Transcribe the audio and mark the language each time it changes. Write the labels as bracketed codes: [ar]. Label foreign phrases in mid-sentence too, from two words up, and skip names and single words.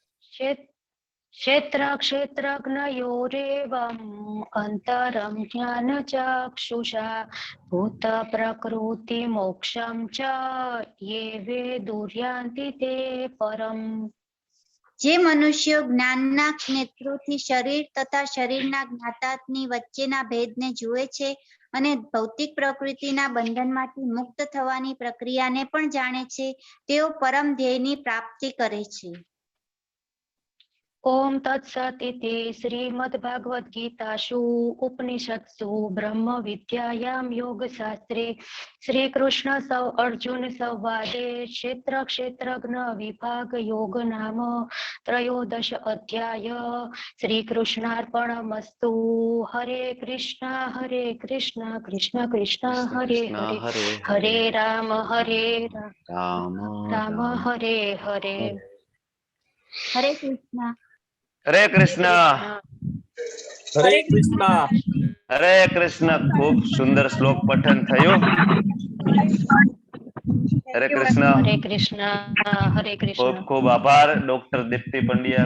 [sa] क्षेत्र क्षेत्रज्ञयोरेवम् अन्तरं ज्ञानचक्षुषा भूत प्रकृति मोक्षं च ये वेदुर्यान्ति ते परम्। [gu] જે મનુષ્યો જ્ઞાનના નેત્રોથી શરીર તથા શરીરના જ્ઞાતાની વચ્ચેના ભેદને જુએ છે અને ભૌતિક પ્રકૃતિના બંધનમાંથી મુક્ત થવાની પ્રક્રિયાને પણ જાણે છે, તેઓ પરમ ધ્યેયની પ્રાપ્તિ કરે છે. [sa] ओम तत्सत् इति श्रीमद्भगवद्गीतासु उपनिषत्सु ब्रह्म विद्यायां योगशास्त्रे श्रीकृष्ण अर्जुन संवादे क्षेत्र क्षेत्रज्ञ विभाग योग नाम त्रयोदश अध्याय श्रीकृष्णार्पणमस्तु। हरे कृष्ण कृष्ण कृष्ण हरे हरे हरे राम राम हरे हरे। [gu] હરે કૃષ્ણ. હરે કૃષ્ણ. હરે કૃષ્ણ. હરે કૃષ્ણ. ખૂબ સુંદર શ્લોક પઠન થયું. હરે કૃષ્ણ. હરે કૃષ્ણ. હરે કૃષ્ણ. ખૂબ ખૂબ આભાર ડોક્ટર દીપ્તિ પંડ્યા.